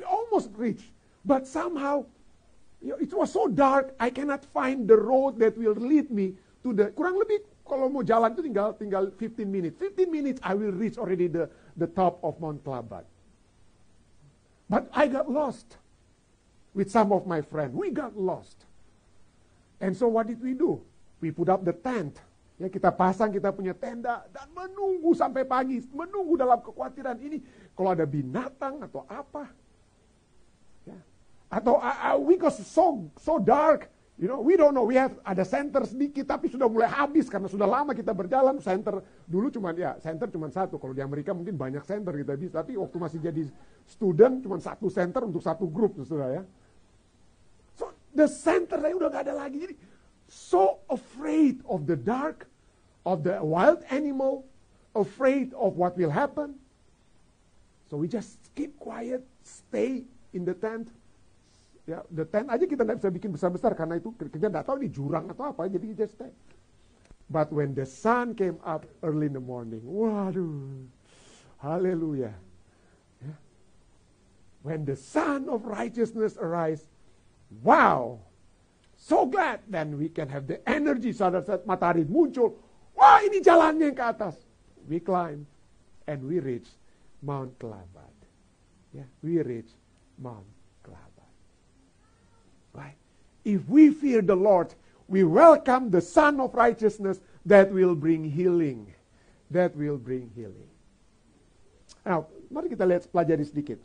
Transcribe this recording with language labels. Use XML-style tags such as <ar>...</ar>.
<en>We almost reached. But somehow, it was so dark, I cannot find the road that will lead me to the,</en> <id>kurang lebih, kalau mau jalan itu tinggal</id> <en>15 minutes. 15 minutes, I will reach already the top of Mount Kelabat. But I got lost with some of my friends. We got lost. And so what did we do? We put up the tent.</en> <id>Ya, kita pasang, kita punya tenda dan menunggu sampai pagi, menunggu dalam kekhawatiran ini kalau ada binatang atau apa. Ya. Atau</id> <en>we got so dark, you know, we don't know. We have</en> <id>ada center sedikit tapi sudah mulai habis karena sudah lama kita berjalan. Center dulu center cuma satu. Kalau di Amerika mungkin banyak center kita bisa, tapi waktu masih jadi student cuma satu center untuk satu grup, sudah ya.</id> <en>So the center</en> <id>saya udah gak ada lagi. Jadi</id> <en>so afraid of the dark, of the wild animal, afraid of what will happen. So we just keep quiet, stay in the tent.</en> <id>Ya, the tent aja kita nggak bisa bikin besar-besar karena itu kita nggak tahu ini jurang atau apa, jadi</id> <en>just stay. But when the sun came up early in the morning, waduh, haleluya. Ya. When the sun of righteousness arise, wow. So glad, then we can have the energy</en> <id>saat matahari muncul. Wah, ini jalannya yang ke atas.</id> <en>We climb and we reach Mount Kelabat. Yeah, we reach Mount Kelabat. Right? If we fear the Lord, we welcome the Sun of Righteousness that will bring healing. That will bring healing. Now,</en> <id>mari kita lihat, pelajari sedikit.</id>